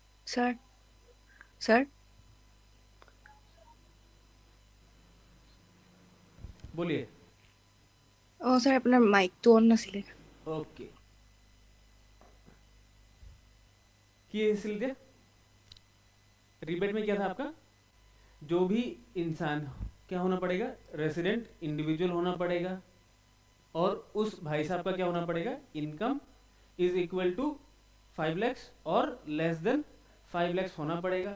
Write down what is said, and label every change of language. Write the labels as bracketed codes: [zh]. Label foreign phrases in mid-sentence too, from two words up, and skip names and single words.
[hi] सर सर बोलिए। [as] ছাৰ আপোনাৰ মাইকটো অন নাছিলে। ओके। কি আছিল দিয়া? [hi] रिबेट में क्या था आपका? जो भी इंसान क्या होना पड़ेगा? [en] resident individual [hi] होना पड़ेगा। और उस भाई साहब का क्या होना पड़ेगा? [en] income is equal to 5 lakhs और less than 5 lakhs [hi] होना पड़ेगा।